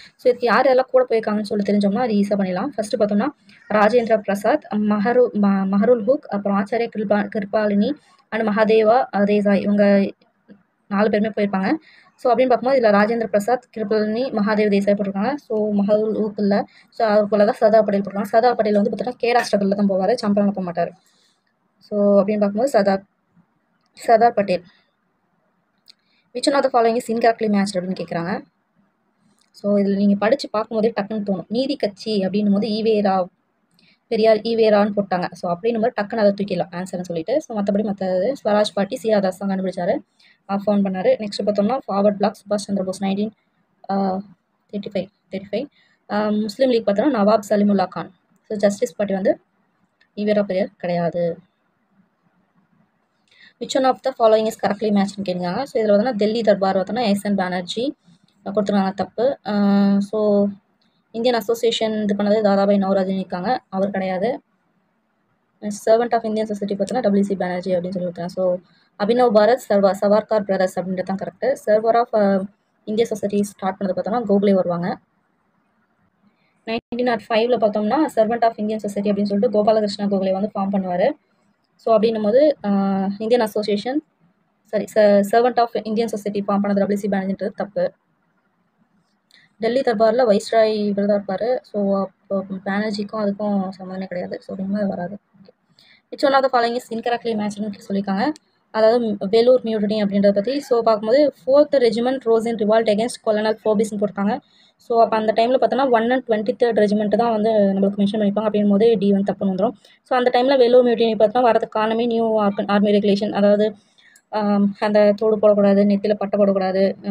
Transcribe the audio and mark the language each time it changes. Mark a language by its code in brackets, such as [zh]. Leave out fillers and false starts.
[ta] So இதுக்கு யார் யாரெல்லாம் கூட போயிருக்காங்கன்னு சொல்லி தெரிஞ்சோம்னா அது ஈஸியாக பண்ணிடலாம். ஃபர்ஸ்ட் பார்த்தோம்னா ராஜேந்திர பிரசாத், மஹருல் ஹுக், அப்புறம் ஆச்சாரிய கிருபாலினி அண்ட் மகாதேவா தேசாய், இவங்க 4 பேருமே போயிருப்பாங்க. ஸோ அப்படின்னு பார்க்கும்போது இதில் ராஜேந்திர பிரசாத், கிருபாலினி, மகாதேவ் தேசாய் போட்டிருக்காங்க. ஸோ மஹருல் ஹுக் இல்லை. ஸோ அது போல தான் சர்தார் பட்டேல் போட்டிருக்காங்க. சர்தார் பட்டேல் வந்து பார்த்தீங்கன்னா கேரா ஸ்ட்ரகிளில் தான் போவார், சம்பரான் போக மாட்டார். ஸோ அப்படின்னு பார்க்கும்போது Sardar Patel. [en] which one of the following is incorrectly matched [ta] அப்படின்னு கேட்குறாங்க. ஸோ இதில் நீங்கள் படித்து பார்க்கும்போதே டக்குன்னு தோணும். நீதி கட்சி அப்படின்னும் போது ஈவேரா, பெரியார் ஈவேரான்னு போட்டாங்க. ஸோ அப்படின்னும் போது டக்குன்னு அதை தூக்கிடலாம் ஆன்சர்னு சொல்லிட்டு. ஸோ மற்றபடி மற்றது ஸ்வராஜ் பார்ட்டி சிஆர்தாஸ் தான் கண்டுபிடிச்சாரு, ஃபோன் பண்ணார். நெக்ஸ்ட் பார்த்தோம்னா ஃபார்வர்ட் பிளாக் சுபாஷ் சந்திர போஸ் 1935. முஸ்லீம் லீக் பார்த்தோம்னா நவாப் Salimullah Khan. So justice party வந்து ஈவேரா பெரியார் கிடையாது. [en] which one of the following is correctly matched கேட்குறாங்க. [ta] ஸோ இதில் பார்த்தோன்னா டெல்லி தர்பார் பார்த்தோன்னா எஸ்என் பானர்ஜி கொடுத்துருக்காங்க, தப்பு. ஸோ இந்தியன் அசோசியேஷன் இது பண்ணது தாதாபாய் நவராஜன் இருக்காங்க, அவர் கிடையாது. சர்வெண்ட் ஆஃப் இந்தியன் சொசைட்டி பார்த்தோன்னா WC பானர்ஜி அப்படின்னு சொல்லியிருக்காங்க. ஸோ அபினவ் பாரத் சவார்கார் பிரதர்ஸ் அப்படின்றது தான் கரெக்டு. சர்வர் ஆஃப் இந்திய சொசைட்டி ஸ்டார்ட் பண்ணது பார்த்தோம்னா கோகுலே வருவாங்க. 1905 பார்த்தோம்னா சர்வெண்ட் ஆஃப் இந்தியன் சொசைட்டி அப்படின்னு சொல்லிட்டு கோபாலகிருஷ்ண கோகுலே வந்து ஃபார்ம் பண்ணுவார். ஸோ அப்படின்னும் போது Indian association servant of Indian society form பண்ணது WC பானர்ஜின்றது தப்பு. டெல்லி தர்பாரில் வைஸ்ராய் இவர் தான் இருப்பார். ஸோ அப்போ பானர்ஜிக்கும் அதுக்கும் சம்மந்தமே கிடையாது. ஸோ அப்படிங்கும்போது வராது. [en] which one of the following is incorrectly matchedன்னு சொல்லியிருக்காங்க. [ta] அதாவது வேலூர் மியூட்டினி அப்படின்றத பற்றி. ஸோ பார்க்கும்போது [en] 4th Regiment rose in revolt against Colonel Forbesன்னு [ta] போட்டிருக்காங்க. ஸோ அப்போ அந்த டைமில் பார்த்தோன்னா 123rd Regiment தான் வந்து நம்மளுக்கு மென்ஷன் பண்ணியிருப்பாங்க. அப்படின் போது டி வந்து தப்புன்னு வந்துடும். ஸோ அந்த டைமில் வேலூர் மியூட்டினி பார்த்தோன்னா வரதுக்கு காரணமே நியூ ஆர்மி ரெகுலேஷன், அதாவது அந்த தோடு போடக்கூடாது, நெத்தியில் பட்டை போடக்கூடாது.